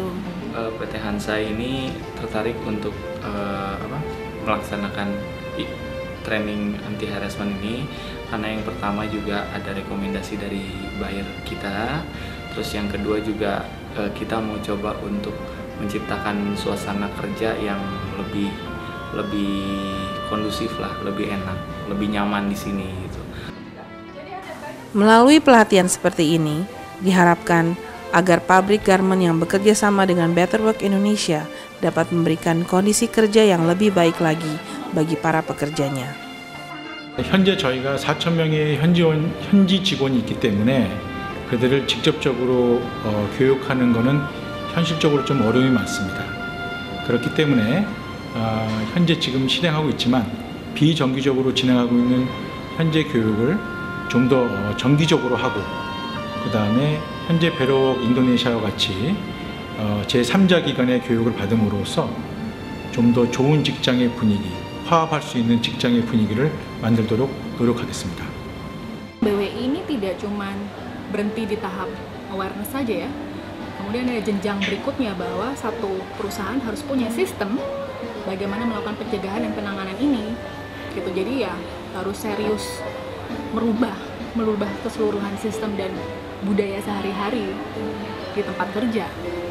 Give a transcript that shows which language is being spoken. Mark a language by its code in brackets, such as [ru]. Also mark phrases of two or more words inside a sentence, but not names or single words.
[id] PT Hansa ini tertarik untuk melaksanakan [en] training anti harassment [id] ini karena yang pertama juga ada rekomendasi dari buyer kita, terus yang kedua juga kita mau coba untuk menciptakan suasana kerja yang lebih kondusif lah, lebih enak, lebih nyaman di sini gitu. Melalui pelatihan seperti ini, diharapkan agar pabrik garmen yang bekerja sama dengan Better Work Indonesia dapat memberikan kondisi kerja yang lebih baik lagi bagi para pekerjanya. [ko] 현재 저희가 4,000명의 현지 직원이 있기 때문에 그들을 직접적으로 교육하는 것은 현실적으로 좀 어려움이 많습니다. 그렇기 때문에 현재 지금 실행하고 있지만 비정기적으로 진행하고 있는 현재 교육을 좀 더 정기적으로 하고 그 다음에 현재 베러웍 인도네시아와 같이 제3자 기관의 교육을 받음으로써 좀 더 좋은 직장의 분위기, 화합할 수 있는 직장의 분위기를 만들도록 노력하겠습니다. [id] tidak cuman berhenti di tahap awareness saja ya. Kemudian ada jenjang berikutnya bahwa satu perusahaan harus punya sistem bagaimana melakukan pencegahan dan penanganan ini. Gitu. Jadi ya harus serius merubah keseluruhan sistem dan budaya sehari-hari di tempat kerja.